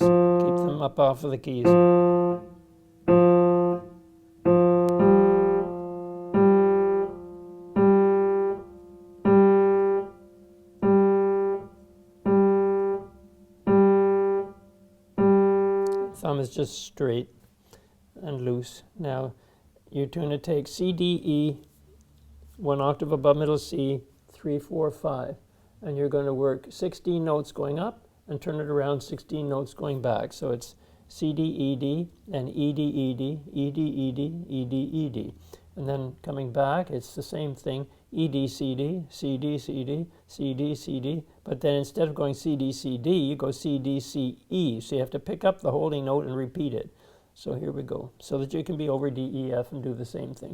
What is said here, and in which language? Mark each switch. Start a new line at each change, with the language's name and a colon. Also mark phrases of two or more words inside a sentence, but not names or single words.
English: Keep them up off of the keys. Thumb is just straight and loose. Now you're going to take C, D, E, 1 octave above middle C, 3, 4, 5. And you're going to work 16 notes going up and turn it around 16 notes going back. So it's C, D, E, D, and E, D, E, D, E, D, E, D, E, D, E, D. And then coming back, it's the same thing, E, D, C, D, C, D, C, D, C, D, C, D. But then instead of going C, D, C, D, you go C, D, C, E. So you have to pick up the holding note and repeat it. So here we go. So that you can be over D, E, F and do the same thing.